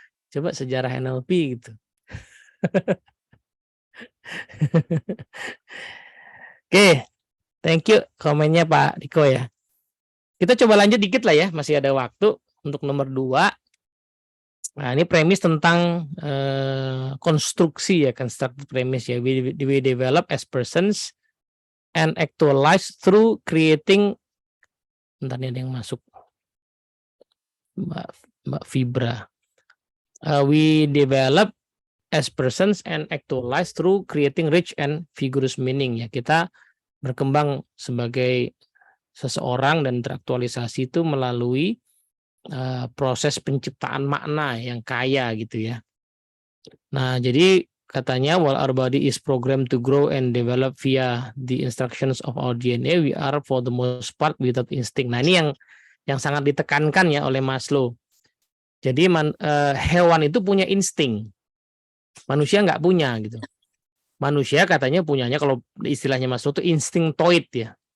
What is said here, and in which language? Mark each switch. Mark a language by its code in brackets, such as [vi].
[id] Coba sejarah NLP gitu. Oke, [en] thank you [id] komennya Pak Diko ya. Kita coba lanjut dikit lah ya, masih ada waktu untuk nomor 2. Nah, ini premis tentang konstruksi ya, [en] constructed premise [id] ya. [en] We develop as persons and actualize through creating. [id] Bentar, ini ada yang masuk. Mbak Fibra. [en] We develop as persons and actualize through creating rich and vigorous meaning ya. [id] Kita berkembang sebagai seseorang dan teraktualisasi itu melalui proses penciptaan makna yang kaya gitu ya. Nah, jadi katanya [en] while our body is programmed to grow and develop via the instructions of our DNA, we are for the most part without instinct. [id] Nah, ini yang sangat ditekankan ya oleh Maslow. Jadi hewan itu punya insting, manusia nggak punya gitu. Manusia katanya punyanya, kalau istilahnya Maslow itu instinctoid ya.